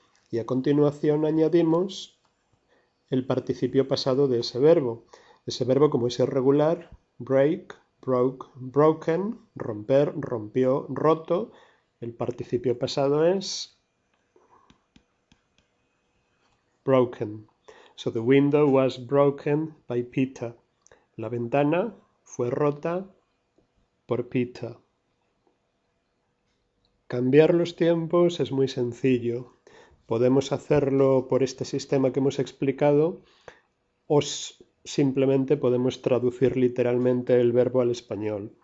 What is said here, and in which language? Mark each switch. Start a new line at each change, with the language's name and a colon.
Spanish: Y a continuación añadimos el participio pasado de ese verbo. Ese verbo, como es irregular,
English: break, broke, broken,
Spanish: romper, rompió, roto. El participio pasado es broken.
English: So the window was broken by Peter.
Spanish: La ventana fue rota por Peter. Cambiar los tiempos es muy sencillo. Podemos hacerlo por este sistema que hemos explicado o simplemente podemos traducir literalmente el verbo al español.